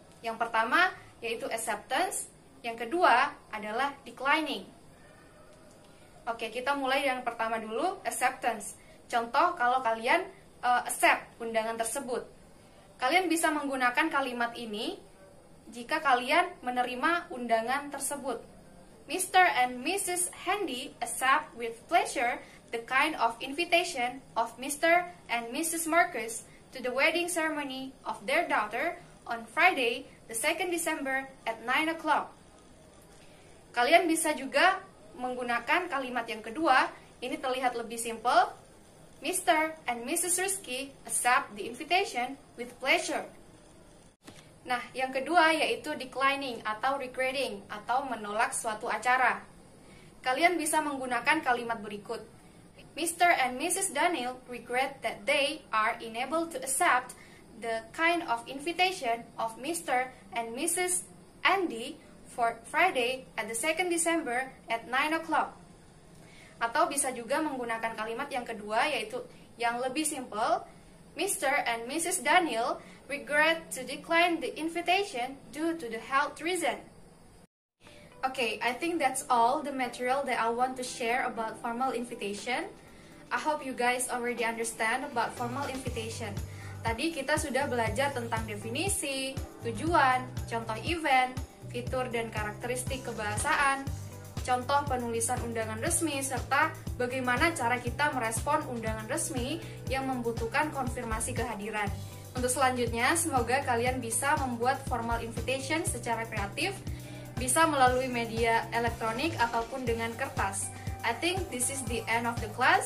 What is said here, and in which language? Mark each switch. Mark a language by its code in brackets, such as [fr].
[id] Yang pertama yaitu acceptance, yang kedua adalah declining. Oke, kita mulai yang pertama dulu, acceptance. Contoh kalau kalian accept undangan tersebut. Kalian bisa menggunakan kalimat ini jika kalian menerima undangan tersebut. [en] Mr. and Mrs. Handy accept with pleasure the kind of invitation of Mr. and Mrs. Marcus to the wedding ceremony of their daughter on Friday, the 2nd December at 9 o'clock. [id] Kalian bisa juga menggunakan kalimat yang kedua, ini terlihat lebih simple. [en] Mr. and Mrs. Rizky accept the invitation with pleasure. [id] Nah, yang kedua yaitu declining atau regretting atau menolak suatu acara. Kalian bisa menggunakan kalimat berikut. [en] Mr. and Mrs. Daniel regret that they are unable to accept the kind of invitation of Mr. and Mrs. Andy for Friday at the 2nd December at 9 o'clock. [id] Atau bisa juga menggunakan kalimat yang kedua yaitu yang lebih simple. [en] Mr. and Mrs. Daniel regret to decline the invitation due to the health reason. Okay, I think that's all the material that I want to share about formal invitation. I hope you guys already understand about formal invitation. [id] Tadi kita sudah belajar tentang definisi, tujuan, contoh event, fitur dan karakteristik kebahasaan, contoh penulisan undangan resmi, serta bagaimana cara kita merespon undangan resmi yang membutuhkan konfirmasi kehadiran. Untuk selanjutnya, semoga kalian bisa membuat formal invitation secara kreatif, bisa melalui media elektronik ataupun dengan kertas. [en] I think this is the end of the class.